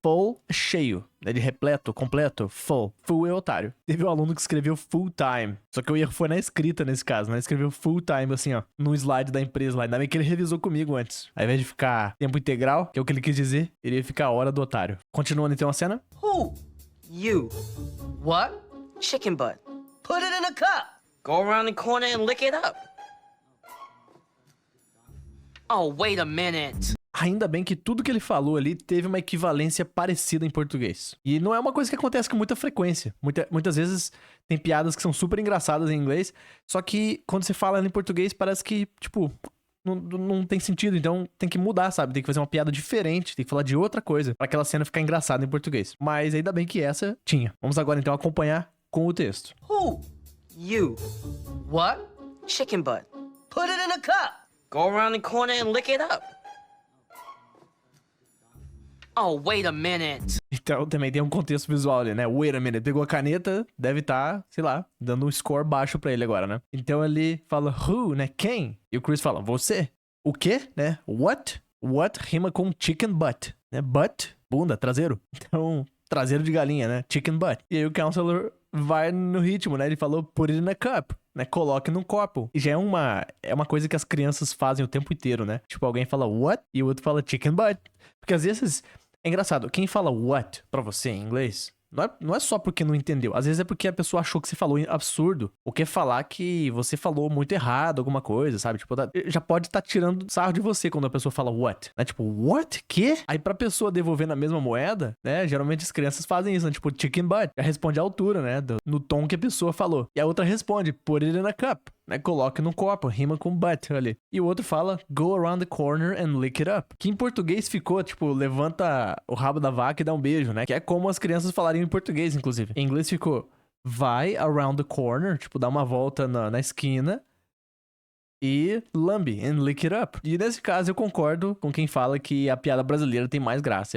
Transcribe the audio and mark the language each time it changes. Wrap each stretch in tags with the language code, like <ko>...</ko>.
<pt>Full é cheio, é de repleto, completo, full. Full é otário. Teve um aluno que escreveu full time, só que o erro foi na escrita nesse caso, né? Ele escreveu full time assim, ó, no slide da empresa lá. Ainda bem que ele revisou comigo antes. Ao invés de ficar tempo integral, que é o que ele quis dizer, ele ia ficar a hora do otário. Continuando então a cena.</pt> <en>Who? You. What? Chicken butt. Put it in a cup. Go around the corner and lick it up. Oh, wait a minute.</en> <pt>Ainda bem que tudo que ele falou ali teve uma equivalência parecida em português. E não é uma coisa que acontece com muita frequência. Muitas vezes tem piadas que são super engraçadas em inglês, só que quando você fala em português parece que, tipo, não tem sentido. Então tem que mudar, sabe? Tem que fazer uma piada diferente, tem que falar de outra coisa pra aquela cena ficar engraçada em português. Mas ainda bem que essa tinha. Vamos agora então acompanhar com o texto.</pt> <en>Who? You. What? Chicken butt. Put it in a cup. Go around the corner and lick it up. Oh, wait a minute.</en> <pt>Então também tem um contexto visual ali, né?</pt> <en>Wait a minute.</en> <pt>Pegou a caneta, deve estar, sei lá, dando um score baixo pra ele agora, né? Então ele fala who, né? Quem? E o Chris fala você. O quê, né? What? What rima com</pt> <en>chicken butt,</en> <pt>né? Butt, bunda, traseiro. Então, traseiro de galinha, né?</pt> <en>Chicken butt.</en> <pt>E aí o counselor vai no ritmo, né? Ele falou</pt> <en>put it in a cup,</en> <pt>né? Coloque num copo. E já é uma coisa que as crianças fazem o tempo inteiro, né? Tipo, alguém fala what e o outro fala</pt> <en>chicken butt.</en> <pt>Porque às vezes, é engraçado, quem fala what pra você em inglês, não é só porque não entendeu. Às vezes é porque a pessoa achou que você falou absurdo. Ou quer falar que você falou muito errado, alguma coisa, sabe? Tipo, já pode estar tirando sarro de você quando a pessoa fala what, né? Tipo, what? Quê? Aí pra pessoa devolver na mesma moeda, né? Geralmente as crianças fazem isso, né? Tipo,</pt> <en>chicken butt.</en> <pt>Já responde à altura, né? No tom que a pessoa falou. E a outra responde,</pt> <en>put it in a cup.</en> <pt>Né, coloque no copo, rima com butt ali. E o outro fala,</pt> <en>go around the corner and lick it up.</en> <pt>Que em português ficou, tipo, levanta o rabo da vaca e dá um beijo, né? Que é como as crianças falariam em português, inclusive. Em inglês ficou, vai</pt> <en>around the corner,</en> <pt>tipo, dá uma volta na esquina e lambe</pt> <en>and lick it up.</en> <pt>E nesse caso eu concordo com quem fala que a piada brasileira tem mais graça.</pt>